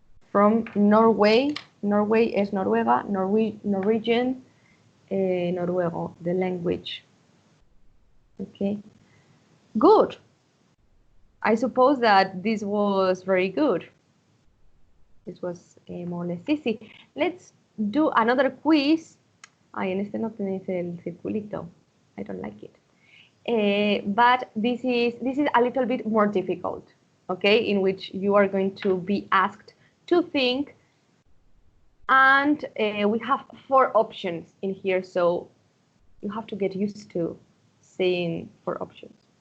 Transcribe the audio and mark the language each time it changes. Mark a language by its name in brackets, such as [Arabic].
[English] from Norway. Norway es Noruega, Norwegian, Noruego, the language. Okay, good. I suppose that this was very good. This was more or less easy. Let's do another quiz. [Spanish] Ay, en este no tenéis el circulito. [English] I don't like it. But this is a little bit more difficult, okay? In which you are going to be asked to think, and we have 4 options in here, so you have to get used to saying 4 options.